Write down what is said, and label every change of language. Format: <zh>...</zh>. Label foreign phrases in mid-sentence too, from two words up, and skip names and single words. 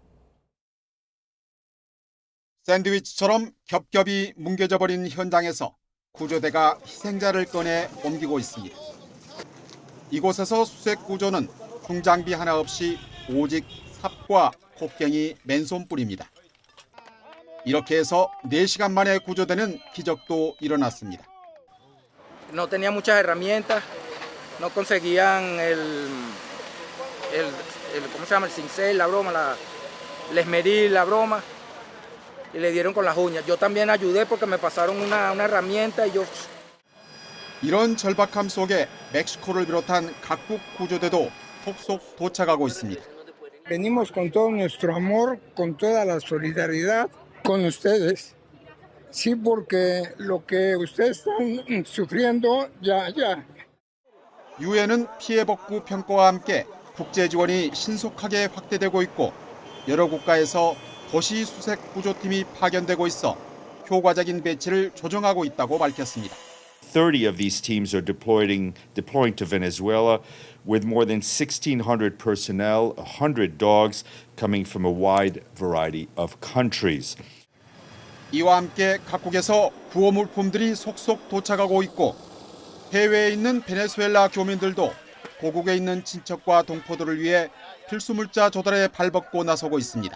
<ko>샌드위치처럼 겹겹이 뭉개져 버린 현장에서 구조대가 희생자를 꺼내 옮기고 있습니다. 이곳에서 수색 구조는 중장비 하나 없이 오직 삽과 곡괭이 맨손뿐입니다. 이렇게 해서 4시간 만에 구조되는 기적도 일어났습니다.</ko> <es>No tenía muchas herramientas, no conseguían ¿cómo se llama? El cincel, la broma, el esmeril, la broma, y le dieron con las uñas. Yo también ayudé porque me pasaron una herramienta y yo...</es> <ko>이런 절박함 속에 멕시코를 비롯한 각국 구조대도 속속 도착하고 있습니다.</ko> <es>Venimos con todo nuestro amor, con toda la solidaridad con ustedes. Sí, porque lo que ustedes están sufriendo ya.</es> <ko>유엔은 피해 복구 평가와 함께 국제 지원이 신속하게 확대되고 있고 여러 국가에서 도시 수색 구조팀이 파견되고 있어 효과적인 배치를 조정하고 있다고 밝혔습니다.</ko> <en>30 of these teams are deploying to Venezuela with more than 1,600 personnel, 100 dogs coming from a wide variety of countries.</en> <ko>이와 함께 각국에서 구호 물품들이 속속 도착하고 있고 해외에 있는 베네수엘라 교민들도 고국에 있는 친척과 동포들을 위해 필수 물자 조달에 발벗고 나서고 있습니다.</ko>